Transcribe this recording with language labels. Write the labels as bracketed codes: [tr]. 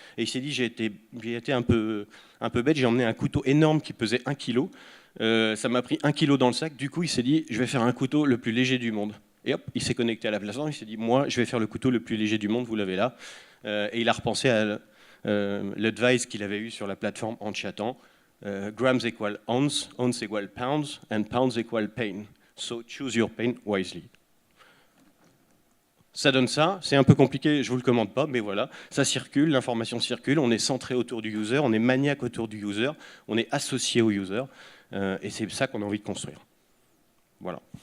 [fr] Et il s'est dit, j'ai été un peu bête, j'ai emmené un couteau énorme qui pesait 1 kg. Ça m'a pris 1 kg dans le sac. Du coup, il s'est dit, je vais faire un couteau le plus léger du monde. Et hop, il s'est connecté à la plateforme, il s'est dit, moi, je vais faire le couteau le plus léger du monde, vous l'avez là. Et il a repensé à l'advice qu'il avait eu sur la plateforme en chattant. [en] Grams equal ounce, ounce equal pounds, and pounds equal pain. So choose your pain wisely. [fr] Ça donne ça, c'est un peu compliqué, je ne vous le commande pas, mais voilà, ça circule, l'information circule, on est centré autour du user, on est maniaque autour du user, on est associé au user, et c'est ça qu'on a envie de construire. Voilà.